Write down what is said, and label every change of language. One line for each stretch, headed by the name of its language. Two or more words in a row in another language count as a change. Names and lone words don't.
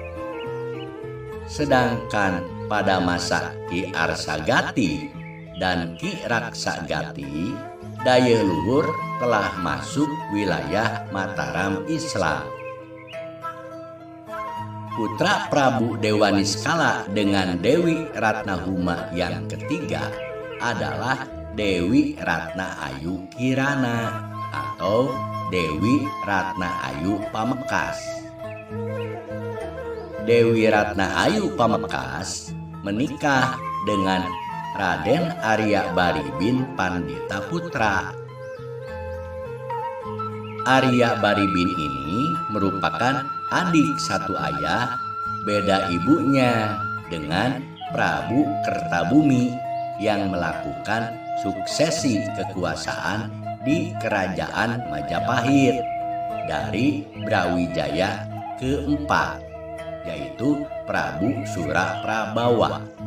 Indonesian: Sedangkan pada masa Ki Arsagati dan Ki Raksagati, dayeuh luhur telah masuk wilayah Mataram Islam. Putra Prabu Dewaniskala dengan Dewi Ratnahuma yang ketiga adalah Dewi Ratna Ayu Kirana atau Dewi Ratna Ayu Pamekas. Dewi Ratna Ayu Pamekas menikah dengan Raden Arya Baribin Pandita Putra. Arya Baribin ini merupakan adik satu ayah, beda ibunya dengan Prabu Kertabumi yang melakukan suksesi kekuasaan di Kerajaan Majapahit dari Brawijaya keempat, yaitu Prabu Suraprabawa.